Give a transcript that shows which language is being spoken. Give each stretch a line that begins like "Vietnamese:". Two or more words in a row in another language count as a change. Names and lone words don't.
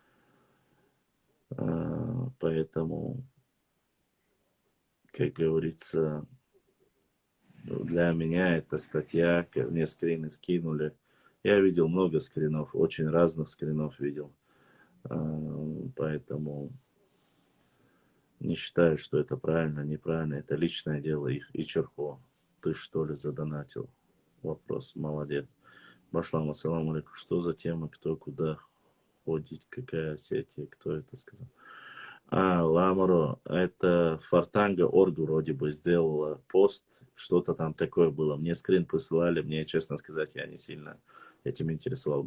Russian: Поэтому, как говорится, для меня эта статья, мне скрины скинули. Я видел много скринов, очень разных скринов видел. Поэтому не считаю, что это правильно, неправильно. Это личное дело их и Черхо. Ты что ли задонатил? вопрос. Молодец.
Arabic: Башлам, السلام عليكم.
Russian: Что за тема, кто куда ходит, какая Осетия, кто это сказал? Ламаро, это Фартанга Орг вроде бы сделала пост, что-то там такое было. Мне скрин присылали, мне, честно сказать, я не сильно этим интересовал.